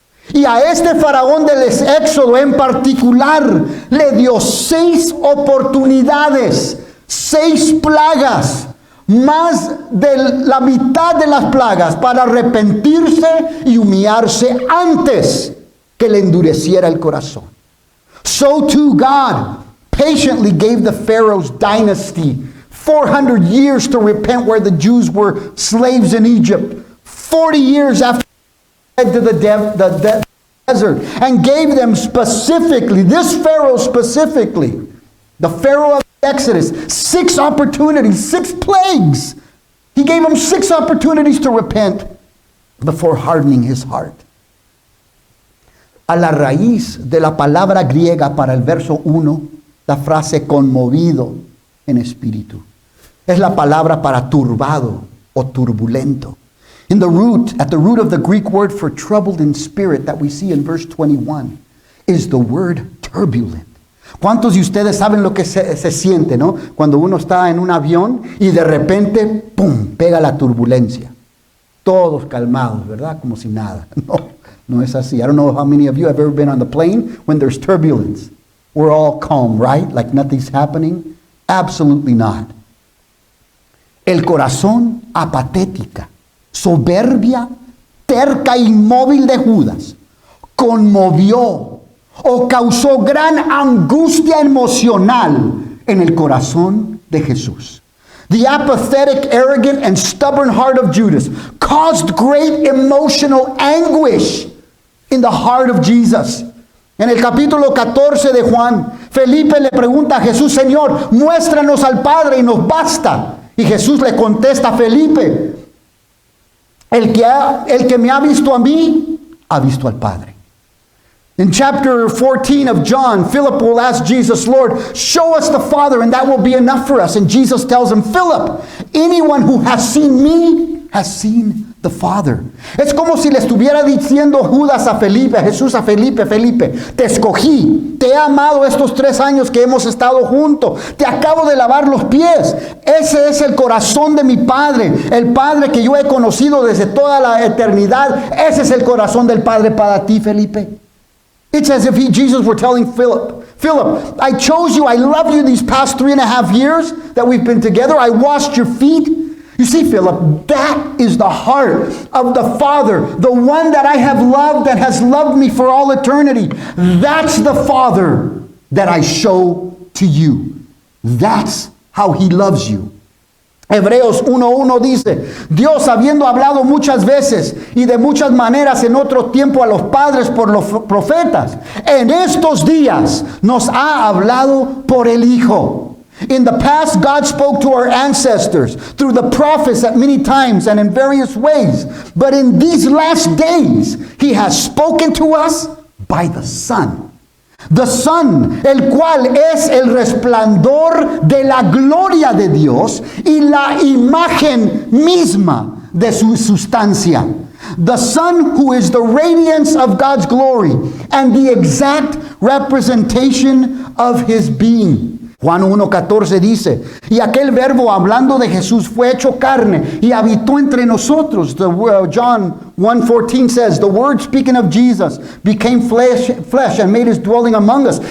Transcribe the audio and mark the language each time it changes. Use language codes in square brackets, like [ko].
[es] Y a este faraón del Éxodo en particular le dio 6 oportunidades, 6 plagas, más de la mitad de las plagas para arrepentirse y humillarse antes que le endureciera el corazón. [en] So too God patiently gave the Pharaoh's dynasty 400 years to repent where the Jews were slaves in Egypt. 40 years after they fled to the desert and gave them specifically, this Pharaoh specifically, the Pharaoh of Exodus, 6 opportunities, 6 plagues. He gave them 6 opportunities to repent before hardening his heart. [es] A la raíz de la palabra griega para el verso 1, la frase conmovido en espíritu, es la palabra para turbado o turbulento. [en] In the root, at the root of the Greek word for troubled in spirit that we see in verse 21 is the word turbulent. [es] ¿Cuántos de ustedes saben lo que se siente, no? Cuando uno está en un avión y de repente, ¡pum!, pega la turbulencia. Todos calmados, ¿verdad? Como si nada. No es así. [en] I don't know how many of you have ever been on the plane when there's turbulence. We're all calm, right? Like nothing's happening. Absolutely not. [es] El corazón apatética, soberbia, terca, inmóvil de Judas conmovió o causó gran angustia emocional en el corazón de Jesús. [en] The apathetic, arrogant, and stubborn heart of Judas caused great emotional anguish in the heart of Jesus. [es] En el capítulo 14 de Juan, Felipe le pregunta a Jesús: Señor, muéstranos al Padre y nos basta. Y Jesús le contesta a Felipe: el que me ha visto a mí, ha visto al Padre. [en] In chapter 14 of John, Philip will ask Jesus, Lord, show us the Father and that will be enough for us. And Jesus tells him, Philip, anyone who has seen me has seen the Father. [es] Es como si le estuviera diciendo Judas a Felipe, Jesús a Felipe: Felipe, te escogí, te he amado estos 3 años que hemos estado juntos, te acabo de lavar los pies. Ese es el corazón de mi Padre, el Padre que yo he conocido desde toda la eternidad. Ese es el corazón del Padre para ti, Felipe. [en] It's as if Jesus were telling Philip, I chose you, I love you these past 3.5 years that we've been together. I washed your feet. You see, Philip, that is the heart of the Father, the one that I have loved and has loved me for all eternity. That's the Father that I show to you. That's how He loves you. [es] Hebreos 1:1 dice: Dios, habiendo hablado muchas veces y de muchas maneras en otro tiempo a los padres por los profetas, en estos días nos ha hablado por el Hijo. [en] In the past, God spoke to our ancestors through the prophets at many times and in various ways. But in these last days, He has spoken to us by the Son. The Son, [es] el cual es el resplandor de la gloria de Dios y la imagen misma de su sustancia. [en] The Son, who is the radiance of God's glory and the exact representation of His being. [es] Juan 1:14 dice: y aquel verbo, hablando de Jesús, fue hecho carne y habitó entre nosotros. [en] John 1:14 says, the Word, speaking of Jesus, became flesh and made His dwelling among us.